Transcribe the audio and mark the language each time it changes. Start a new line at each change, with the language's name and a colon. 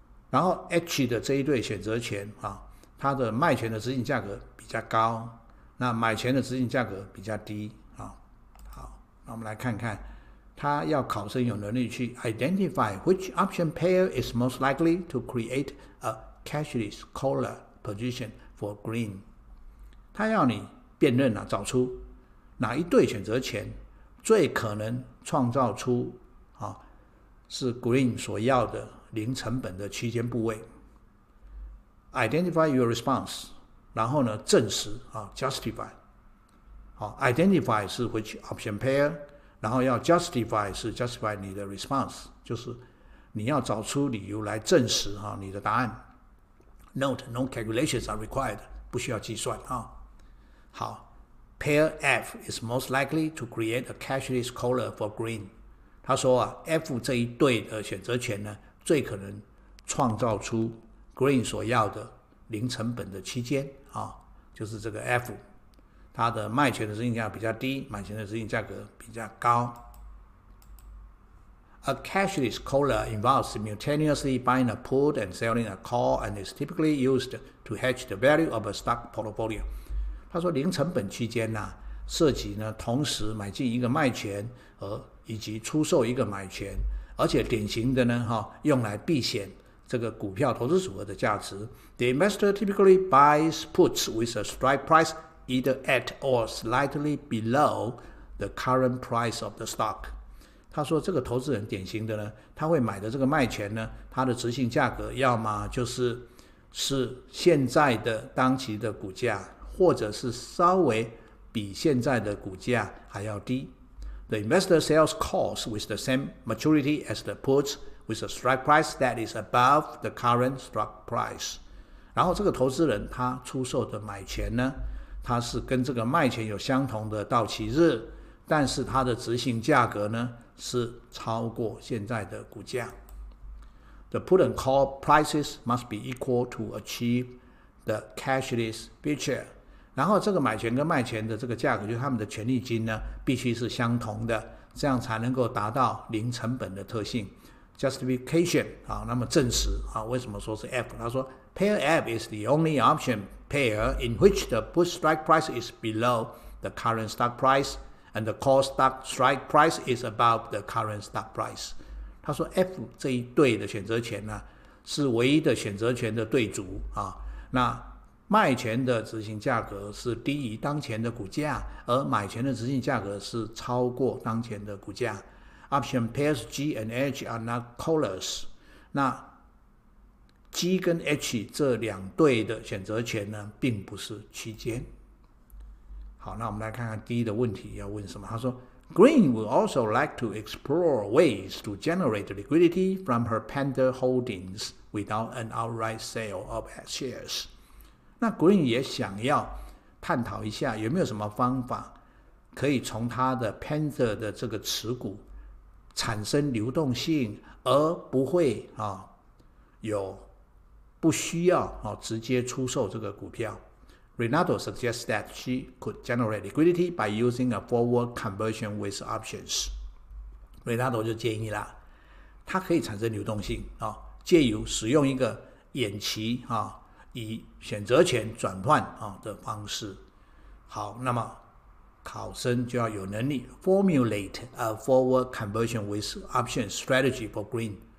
Chinese: 然后 H 的这一对选择权它的卖权的执行价格比较高，那买权的执行价格比较低好，那我们来看看他要考生有能力去
English: identify which option pair is most likely to create a cashless collar position for Green。
Chinese: 他要你辨认找出哪一对选择权最可能创造出是 Green 所要的零成本的区间部位。
English: Identify your response，
Chinese: 然后呢证实
English: justify。
Chinese: Identify 是
English: which option pair，
Chinese: 然后要 justify 是 justify 你的 response， 就是你要找出理由来证实你的答案。
English: Note, no calculations are required，
Chinese: 不需要计算好，
English: Pair F is most likely to create a cashless collar for Green。
Chinese: 他说F 这一对的选择权呢最可能创造出 Green 所要的零成本的期间就是这个 F， 它的卖权的执行价格比较低，买权的执行价格比较高。
English: A cashless collar involves simultaneously buying a put and selling a call and is typically used to hedge the value of a stock portfolio。
Chinese: 他说零成本区间涉及同时买进一个卖权以及出售一个买权，而且典型的用来避险这个股票投资组合的价值。
English: The investor typically buys puts with a strike price either at or slightly below the current price of the stock。
Chinese: 他说这个投资人典型的他会买的这个卖权它的执行价格要么就是现在的当期的股价，或者是稍微比现在的股价还要低。
English: The investor sells calls with the same maturity as the puts with a strike price that is above the current stock price。
Chinese: 然后这个投资人他出售的买权它是跟这个卖权有相同的到期日，但是它的执行价格是超过现在的股价。
English: The put and call prices must be equal to achieve the cashless feature。
Chinese: 然后这个买权跟卖权的这个价格，就是他们的权利金必须是相同的，这样才能够达到零成本的特性。 Justification 那么证实为什么说是 F？他说
English: Pair F is the only option pair in which the put strike price is below the current stock price, and the call stock strike price is above the current stock price.
Chinese: 他说 F 这一对的选择权呢，是唯一的选择权的对组啊。那卖权的执行价格是低于当前的股价，而买权的执行价格是超过当前的股价。
English: Option pairs G and H are not callers.
Chinese: 那 G 跟 H 这两对的选择权呢，并不是区间。好，那我们来看看第一的问题要问什么。他说
English: Green would also like to explore ways to generate liquidity from her Panther holdings without an outright sale of shares.
Chinese: 那 Green 也想要探讨一下有没有什么方法可以从他的 Panther 的这个持股产生流动性，而不会不需要直接出售这个股票。
English: Renato suggests that she could generate liquidity by using a forward conversion with options.
Chinese: Renato 就建议啦，它可以产生流动性借由使用一个远期以选择权转换的方式。好，那么考生就要有能力
English: formulate a forward conversion with option strategy for Green。